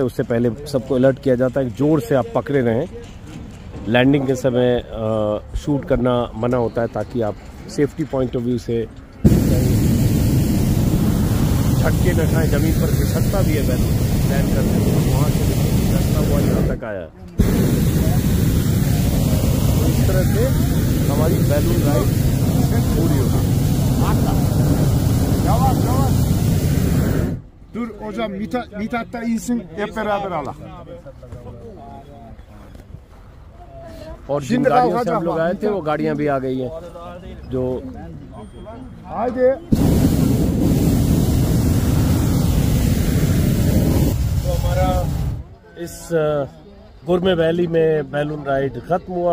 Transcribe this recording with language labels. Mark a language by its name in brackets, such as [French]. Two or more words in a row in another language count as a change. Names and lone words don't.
[Hindi] उससे पहले सबको अलर्ट किया जाता है कि जोर से आप पकड़े रहें। लैंडिंग के समय शूट करना मना होता है, ताकि आप [English] safety point of view [Hindi] से झटके न खाएं। ज़मीन पर खिसकता भी है बैलून लैंड करने में, वहाँ से खिसकता हुआ यहाँ तक आया। तो इस तरह से हमारी बैलून राइड पूरी होगी। [Turkish] Dur hocam Mithat da insin hep beraber Allah. [Hindi] और जिन गाड़ियों से हम लोग आए थे वो गाड़ियां भी आ गई हैं जो [Turkish] Haydi. [Hindi] तो हमारा इस गुरमे वैली में बैलून राइड खत्म हुआ।